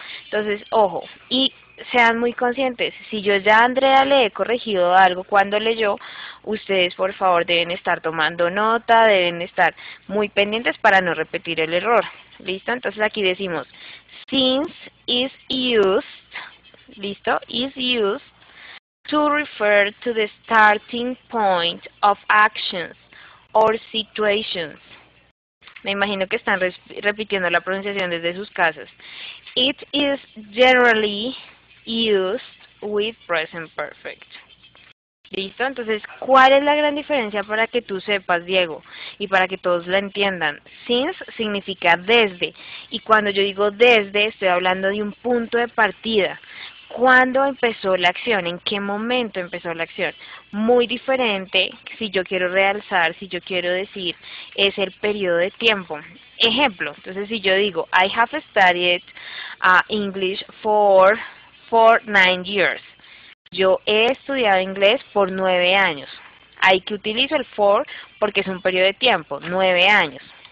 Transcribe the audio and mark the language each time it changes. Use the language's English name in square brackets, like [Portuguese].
[Spanish] Entonces, ojo, y sean muy conscientes. Si yo ya a Andrea le he corregido algo cuando leyó, ustedes por favor deben estar tomando nota, deben estar muy pendientes para no repetir el error, ¿listo? Entonces aquí decimos, [English] since is used, [Spanish] ¿listo? [English] Is used to refer to the starting point of actions or situations. [Spanish] Me imagino que están repitiendo la pronunciación desde sus casas. [English] It is generally used with present perfect. [Spanish] ¿Listo? Entonces, ¿cuál es la gran diferencia para que tú sepas, Diego? Y para que todos la entiendan. Since significa desde. Y cuando yo digo desde, estoy hablando de un punto de partida. ¿Cuándo empezó la acción? ¿En qué momento empezó la acción? Muy diferente, si yo quiero realzar, si yo quiero decir, es el periodo de tiempo. Ejemplo, entonces si yo digo, [English] I have studied English for 9 years. [Spanish] Yo he estudiado inglés por 9 años. Ahí que utilizo el for porque es un periodo de tiempo, 9 años.